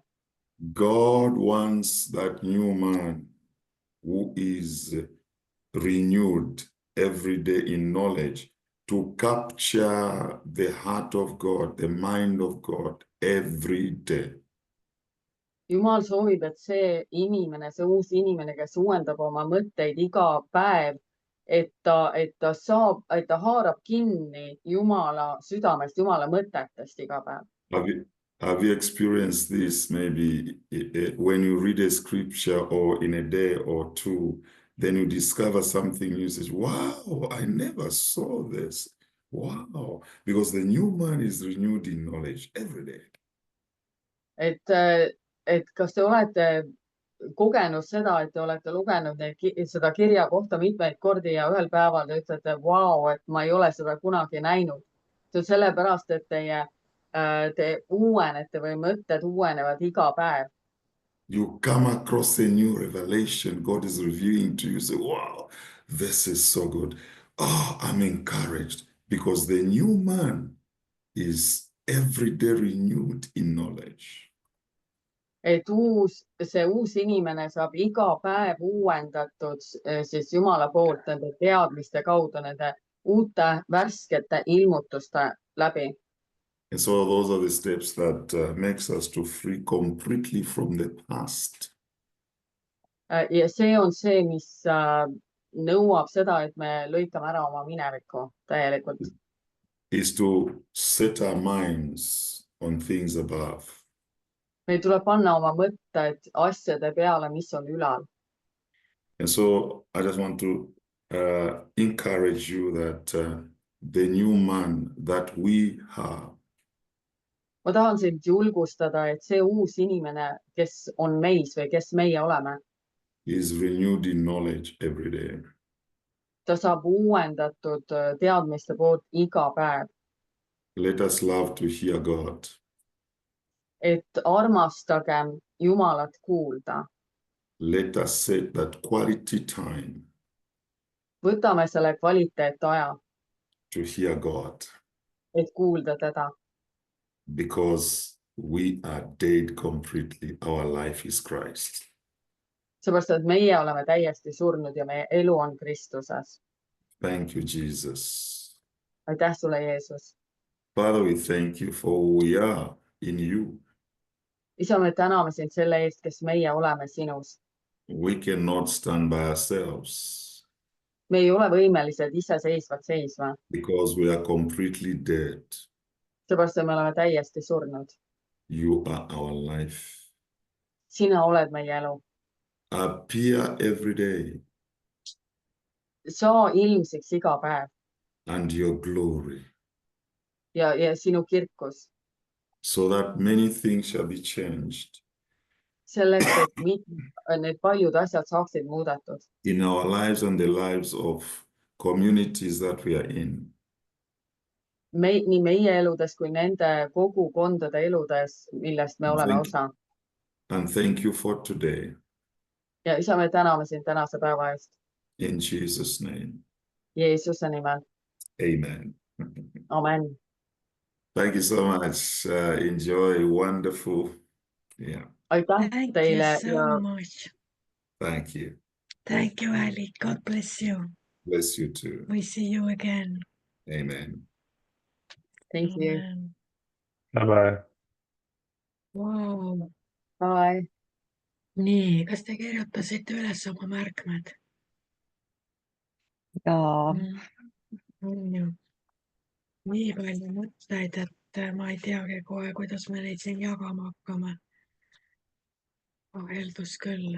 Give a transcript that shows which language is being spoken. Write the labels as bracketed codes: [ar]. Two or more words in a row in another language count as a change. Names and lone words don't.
[en] God wants that new man who is renewed every day in knowledge to capture the heart of God, the mind of God every day. [et] Jumal soovib, et see inimene, see uus inimene, kes uuendab oma mõtteid iga päev, et ta haarab kinni Jumala südamest, Jumala mõtetest iga päev. [en] Have you experienced this maybe when you read a scripture or in a day or two, then you discover something, you say, wow, I never saw this. Wow, because the new man is renewed in knowledge every day. [et] Et kas te olete kogenud seda, et te olete lugenud seda kirja kohta mitmeid kordi ja ühel päeval te ütlete, wow, et ma ei ole seda kunagi näinud. See on sellepärast, et te uuenete või mõtted uuenevad iga päev. [en] You come across a new revelation God is revealing to you. Say, wow, this is so good. Oh, I'm encouraged because the new man is every day renewed in knowledge. [et] Et see uus inimene saab iga päev uuendatud siis Jumala poolt nende teadmiste kaudu, nende uute värskete ilmutuste läbi. [en] And so those are the steps that makes us to free completely from the past. [et] Ja see on see, mis nõuab seda, et me lõikame ära oma mineviku täielikult. [en] Is to set our minds on things above. [et] Meil tuleb panna oma mõtted asjade peale, mis on ülal. [en] And so I just want to encourage you that the new man that we have [et] Ma tahan sind julgustada, et see uus inimene, kes on meis või kes meie oleme, [en] is renewed in knowledge every day. [et] ta saab uuendatud teadmiste poolt iga päev. [en] Let us love to hear God. [et] Et armastagem Jumalat kuulda. [en] Let us set that quality time [et] Võtame selle kvaliteetaja, [en] to hear God, [et] et kuulda teda, [en] because we are dead completely. Our life is Christ. [et] seepärast, et meie oleme täiesti surnud ja meie elu on Kristuses. [en] Thank you, Jesus. [et] Aitäh sulle, Jeesus. [en] Father, we thank you for who we are in you. [et] Isa, me täname sind selle eest, kes meie oleme sinus. [en] We cannot stand by ourselves [et] Me ei ole võimelised iseseisvalt seisma, [en] because we are completely dead. [et] seepärast, et me oleme täiesti surnud. [en] You are our life. [et] Sina oled meie elu. [en] Appear every day [et] Saa ilmsiks iga päev [en] and your glory, [et] ja sinu kirkus. [en] so that many things shall be changed [et] Selleks, et need paljud asjad saaksid muudetud [en] in our lives and the lives of communities that we are in. [et] nii meie eludes kui nende kogukondade eludes, millest me oleme osa. [en] And thank you for today. [et] Ja isa, me täname sind tänase päeva eest. [en] In Jesus' name. [et] Jeesuse nimel. [en] Amen. [et] Amen. [en] Thank you so much. Enjoy. Wonderful. Yeah. [et] Aitäh [en] Thank [et] teile [en] you so [et] ja [en] much. Thank you. Thank you, Ali. God bless you. Bless you too. We see you again. Amen. thank you. Amen. Bye-bye. Wow. Bye. [et] Nii, kas te kirjutasite üles oma märkmed? Ja On ju. Nii palju mõtteid, et ma ei teagi kohe, kuidas me neid siin jagama hakkame. Vaheldus küll.